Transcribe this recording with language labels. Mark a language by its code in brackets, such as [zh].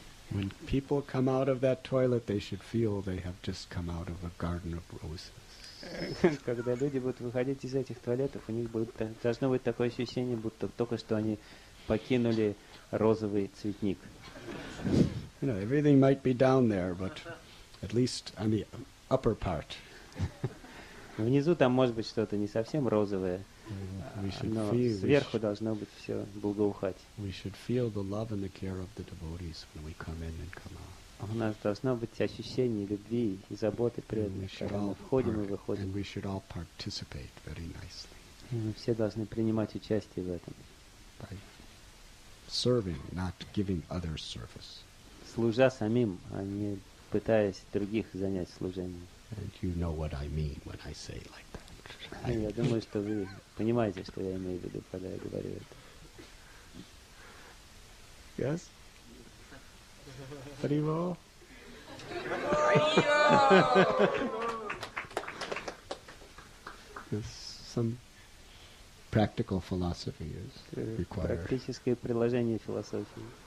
[en] When people come out of that toilet, they should feel they have just come out of a garden of roses. [ru] Когда люди будут выходить из этих туалетов, у них должно быть такое ощущение, будто только что они покинули розовый цветник. [en] You know, everything might be down there, but at least on the upper part. [ru] Внизу там может быть что-то не совсем розовое, [en] We should [ru] но [en] feel. [ru] сверху должно быть все благоухать. [en] We should feel the love and the care of the devotees when we come in and come out. [ru] У нас должно быть ощущение любви и заботы [en] And we [ru] преданных, [en] should [ru] когда мы [en] all [ru] входим и [en] and [ru] выходим. [en] we should all participate very nicely [ru] И мы все должны принимать участие в этом. [en] by serving, not giving others service. [ru] Служа самим, а не пытаясь других занять служением. [en] And you know what I mean when I say like that. [ru] Я думаю, что вы понимаете, что я имею в виду, когда я говорю это. [en] Yes? Haribol? Yes, some practical philosophy is required. [ru] Практическое приложение философии.